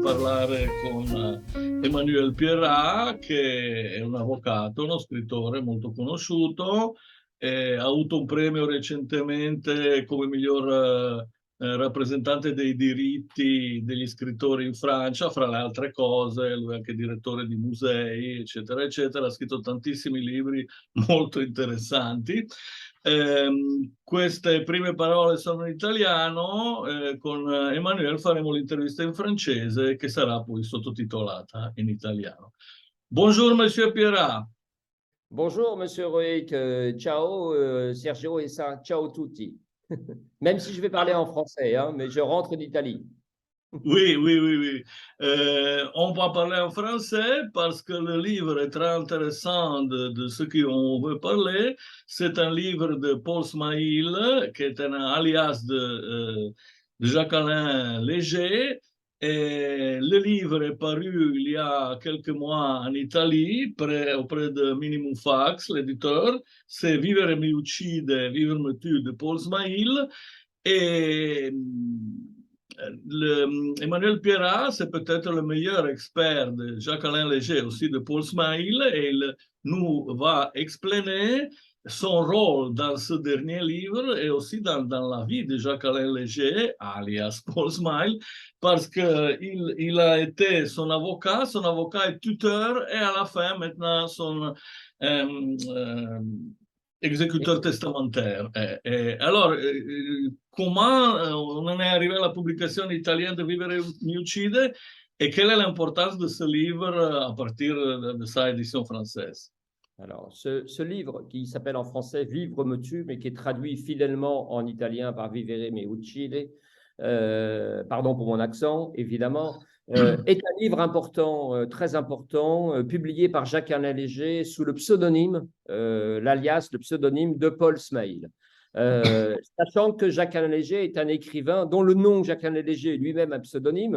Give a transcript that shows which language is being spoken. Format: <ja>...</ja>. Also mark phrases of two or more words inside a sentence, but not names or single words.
<it>parlare con Emmanuel Pierrat, che è un avvocato, uno scrittore molto conosciuto, ha avuto un premio recentemente come miglior rappresentante dei diritti degli scrittori in Francia, fra le altre cose, lui è anche direttore di musei, eccetera, eccetera, ha scritto tantissimi libri molto interessanti. Queste prime parole sono in italiano, con Emanuele faremo l'intervista in francese che sarà poi sottotitolata in italiano.</it> <fr>Bonjour, Monsieur Pierrat. Bonjour, Monsieur Roek. Ciao, Sergio et ça.</fr> <it>Ciao tutti.</it> <fr>Même si je vais parler en français, hein, mais je rentre d'Italie. Oui, oui, oui, oui. On va parler en français parce que le livre est très intéressant de ce qu'on veut parler. C'est un livre de Paul Smail, qui est un alias de Jacques-Alain Léger. Et le livre est paru il y a quelques mois en Italie, auprès de Minimum Fax, l'éditeur. C'est Vivere mi uccide, Vivere me tue de Paul Smail. Et Emmanuel Pierrat, c'est peut-être le meilleur expert de Jacques-Alain Léger, aussi de Paul Smail, et il nous va expliquer son rôle dans ce dernier livre et aussi dans la vie de Jacques-Alain Léger, alias Paul Smail, parce qu'il a été son avocat est tuteur et à la fin maintenant son exécuteur testamentaire. Alors, comment on en est arrivé à la publication italienne de Vivere mi uccide et quelle est l'importance de ce livre à partir de sa édition française? Alors, ce livre qui s'appelle en français Vivre me tue, mais qui est traduit fidèlement en italien par Vivere mi uccide, pardon pour mon accent, évidemment, est un livre important, très important, publié par Jacques-Alain Léger sous le pseudonyme, l'alias, le pseudonyme de Paul Smail. Sachant que Jacques-Alain Léger est un écrivain dont le nom Jacques-Alain Léger est lui-même un pseudonyme.</fr>